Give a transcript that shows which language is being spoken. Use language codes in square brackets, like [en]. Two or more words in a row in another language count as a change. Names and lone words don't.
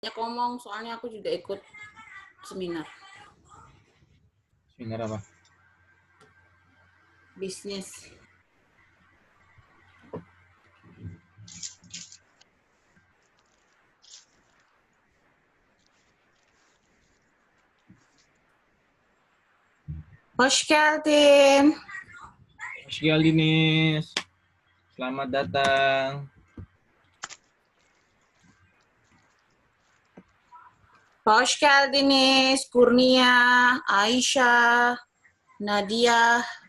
[id] banyak ngomong, soalnya aku juga ikut seminar. Seminar apa? Bisnis. [tr] Hoş geldin. Hoş geldiniz. [id] Selamat datang. [tr] Hoş geldiniz. Kurnia, Aisyah, Nadia.